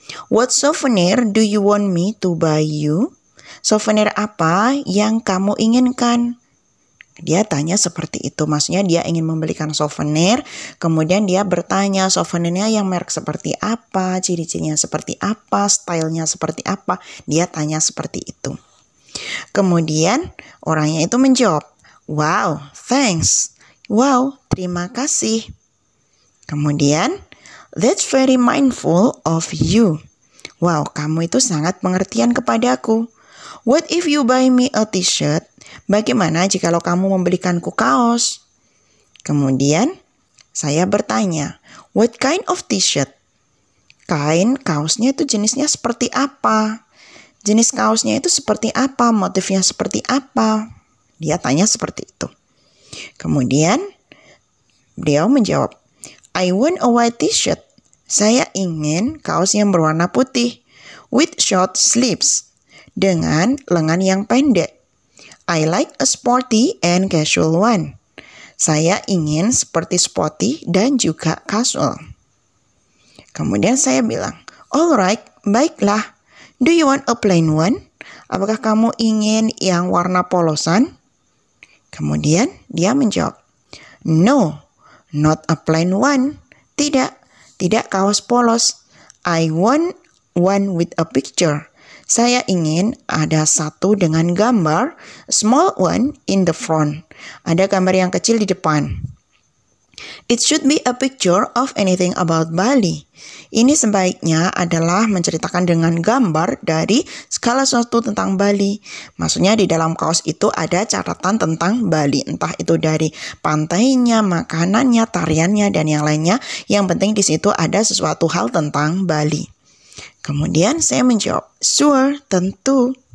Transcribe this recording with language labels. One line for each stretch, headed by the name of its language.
English: What souvenir do you want me to buy you?
Indonesian: Souvenir apa yang kamu inginkan? Dia tanya seperti itu, maksudnya dia ingin membelikan souvenir, kemudian dia bertanya souvenirnya yang merek seperti apa, ciri-cirinya seperti apa, stylenya seperti apa, dia tanya seperti itu. Kemudian orangnya itu menjawab,
English: wow, thanks, wow,
Indonesian: terima kasih. Kemudian,
English: that's very mindful of you.
Indonesian: Wow, kamu itu sangat pengertian kepadaku.
English: What if you buy me a t-shirt?
Indonesian: Bagaimana jikalau kamu membelikanku kaos? Kemudian saya bertanya,
English: what kind of t-shirt?
Indonesian: Kain kaosnya itu jenisnya seperti apa? Jenis kaosnya itu seperti apa? Motifnya seperti apa? Dia tanya seperti itu. Kemudian beliau menjawab,
English: I want a white t-shirt.
Indonesian: Saya ingin kaos yang berwarna putih
English: with short sleeves
Indonesian: dengan lengan yang pendek.
English: I like a sporty and casual one.
Indonesian: Saya ingin seperti sporty dan juga casual. Kemudian saya bilang,
English: alright,
Indonesian: baiklah.
English: Do you want a plain one?
Indonesian: Apakah kamu ingin yang warna polosan? Kemudian dia menjawab,
English: no, not a plain one.
Indonesian: Tidak kaos polos.
English: I want one with a picture.
Indonesian: Saya ingin ada satu dengan gambar,
English: small one in the front.
Indonesian: Ada gambar yang kecil di depan.
English: It should be a picture of anything about Bali.
Indonesian: Ini sebaiknya adalah menceritakan dengan gambar dari segala sesuatu tentang Bali. Maksudnya di dalam kaos itu ada catatan tentang Bali. Entah itu dari pantainya, makanannya, tariannya, dan yang lainnya. Yang penting di situ ada sesuatu hal tentang Bali. Kemudian saya menjawab,
English: sure,
Indonesian: tentu.